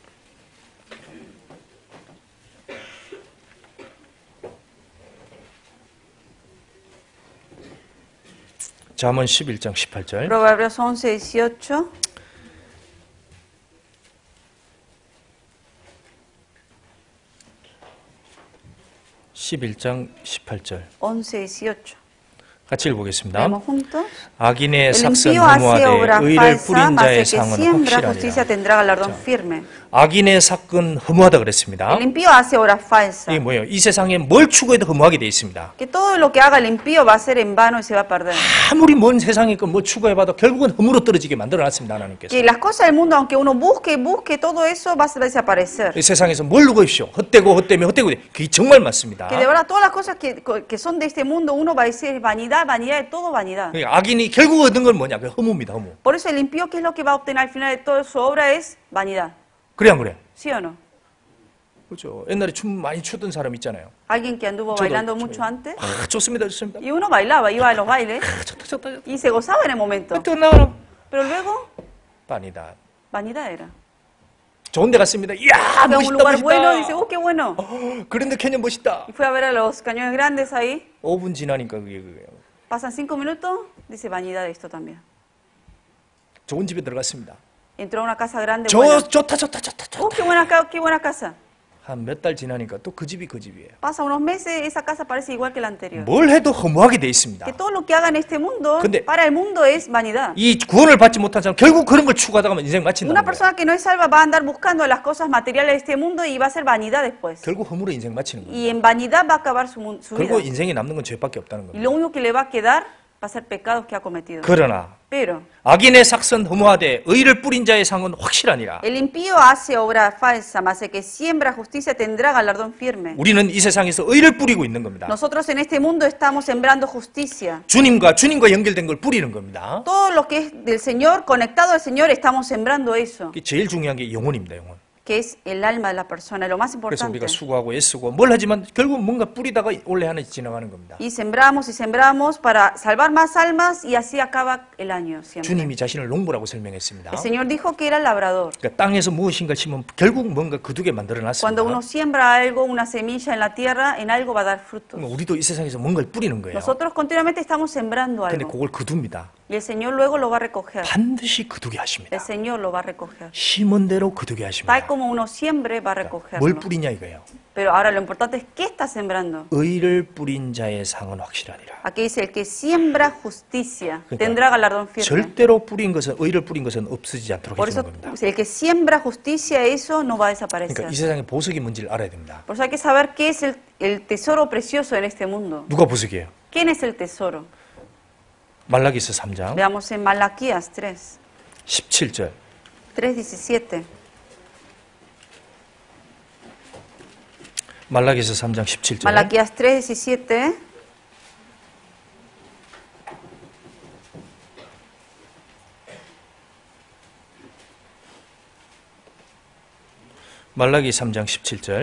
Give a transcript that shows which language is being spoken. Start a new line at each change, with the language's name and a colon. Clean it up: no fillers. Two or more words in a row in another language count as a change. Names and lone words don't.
Korean: 잠언 11장 18절.
Spanish: Proverbios 11, 18.
Korean: (11장 18절)
Spanish: 11, 18.
Korean: 같이 읽어보겠습니다.
Spanish: Leemos juntos.
Korean: 악인의
Spanish: El
Korean: 삭선
Spanish: impío hace
Korean: 허무하되
Spanish: obra
Korean: 의를
Spanish: falsa,
Korean: 뿌린
Spanish: mas
Korean: 자의
Spanish: el que
Korean: 상은
Spanish: siembra justicia
Korean: 확실하니라.
Spanish: tendrá galardón firme.
Korean: 악인의 삭은 허무하다 그랬습니다.
Spanish: El impío hace obra falsa.
Korean: 이게 뭐예요? 이 세상에 뭘 추구해도 허무하게 돼 있습니다.
Spanish: Que todo lo que haga el impío va a ser en vano y se va a perder.
Korean: 아무리 먼 세상에 뭐 추구해봐도 결국은 허무로 떨어지게 만들어놨습니다. 하나님께서.
Spanish: Que las cosas del mundo, aunque uno busque, todo eso va a desaparecer.
Korean: 이 세상에서 뭘 누구십시오? 헛되고 헛되면 헛되고 그게 정말 맞습니다.
Spanish: Que de verdad todas las cosas que son de este mundo, uno va a decir vanidad, vanidad, de todo vanidad.
Korean: 그러니까 악인이 결국 얻은 건 뭐냐? 그 허무입니다. 허무.
Spanish: Por eso el impío, ¿qué es lo que va a obtener al final de toda su obra? Es vanidad.
Korean: 그래 안 그래?
Spanish: ¿Sí o no?
Korean: 그렇죠. 옛날에 춤 많이 추던 사람 있잖아요.
Spanish: Alguien que anduvo bailando mucho antes.
Korean: 아, 좋습니다. 좋습니다.
Spanish: Y uno bailaba, iba a los bailes
Korean: 아, 좋다 좋다. 좋다.
Spanish: y se gozaba en el momento.
Korean: 또 나와라.
Spanish: Pero luego,
Korean: 아니다.
Spanish: vanidad era.
Korean: 좋은 데 갔습니다. 이야,
Spanish: Fue a un
Korean: 멋있다,
Spanish: lugar bueno y dice,
Korean: 멋있다.
Spanish: qué bueno.
Korean: 그랜드 캐년 멋있다.
Spanish: Y fue a ver a los cañones grandes ahí.
Korean: 5분 지나니까 그게
Spanish: Pasan 5 minutos, dice vanidad de esto también.
Korean: 좋은 집에 들어갔습니다.
Spanish: Entró a una casa grande. Buena.
Korean: 좋다 좋다 좋다 좋다.
Spanish: Qué buena casa.
Korean: 한 몇 달 지나니까 또 그 집이 그 집이에요.
Spanish: Pasa unos meses, esa casa parece igual que la anterior.
Korean: 뭘 해도 허무하게 돼 있습니다.
Spanish: Que todo lo que haga en este mundo,
Korean: 근데-
Spanish: para el mundo es vanidad.
Korean: 이 구원을 받지 못한 사람 결국 그런 걸 추구하다가 인생
Spanish: Una
Korean: 마친다는 거예요.
Spanish: persona que no es salva va a andar buscando las cosas materiales de este mundo y va a ser vanidad después.
Korean: 결국 허무로 인생 마치는 거예요.
Spanish: Y en vanidad va a acabar su vida.
Korean: 그리고 인생에 남는 건 죄밖에 없다는
Spanish: Y
Korean: 겁니다.
Spanish: lo único que le va a quedar va a ser pecados que ha cometido.
Korean: 그러나
Spanish: Pero
Korean: 악인의 삭선 허무하되 의를 뿌린 자의 상은 확실하니라.
Spanish: el impío hace obra falsa, mas el que siembra justicia tendrá galardón firme.
Korean: 우리는 이 세상에서 의를 뿌리고 있는 겁니다.
Spanish: Nosotros en este mundo estamos sembrando justicia.
Korean: 주님과 연결된 걸 뿌리는 겁니다.
Spanish: Todo lo que es del Señor, conectado al Señor, estamos sembrando eso.
Korean: 이게 제일 중요한 게 영혼입니다. 영혼.
Spanish: que es el alma de la persona, lo más
Korean: 그래서
Spanish: importante.
Korean: 우리가 수고하고 애쓰고 뭘 하지만 결국 뭔가 뿌리다가 올해 하나 지나가는 겁니다.
Spanish: Y sembramos para salvar más almas y así acaba el año siempre.
Korean: 주님이 자신을 농부라고 설명했습니다.
Spanish: El Señor dijo que era el labrador.
Korean: 그러니까 땅에서 무엇인가 심으면 결국 뭔가 거두게
Spanish: Cuando
Korean: 만들어놨습니다.
Spanish: uno siembra algo, una semilla en la tierra, en algo va a dar frutos.
Korean: 우리도 이 세상에서 뭔가를 뿌리는 거예요.
Spanish: Nosotros continuamente estamos sembrando
Korean: 근데
Spanish: algo
Korean: 그걸 거둡니다.
Spanish: y el Señor luego lo va a recoger.
Korean: 반드시 거두게 하십니다.
Spanish: El Señor lo va a recoger.
Korean: 심은 대로 거두게
Spanish: Tal
Korean: 하십니다.
Spanish: como uno siembre, va a
Korean: 뭘
Spanish: recogerlo.
Korean: 뿌리냐 이거예요.
Spanish: Pero ahora lo importante es qué está sembrando.
Korean: 의를 뿌린 자의 상은 확실하니라.
Spanish: Aquí dice, el que siembra justicia
Korean: 그러니까
Spanish: tendrá galardón firme.
Korean: 절대로 뿌린 것은 의를 뿌린 것은 없어지지 않도록
Spanish: Por
Korean: 해주는
Spanish: eso,
Korean: 겁니다.
Spanish: el que siembra justicia, eso no va a desaparecer.
Korean: 그러니까 이 세상의 보석이 뭔지를 알아야 됩니다.
Spanish: Por eso hay que saber qué es el tesoro precioso en este mundo.
Korean: 누가 보석이에요?
Spanish: ¿Quién es el tesoro?
Korean: 말라기서 3장
Spanish: Veamos en Malaquías 3,
Korean: 17절
Spanish: 3:17.
Korean: 말라기서 3장 17절
Spanish: Malaquías 3:17.
Korean: 말라기 3장 17절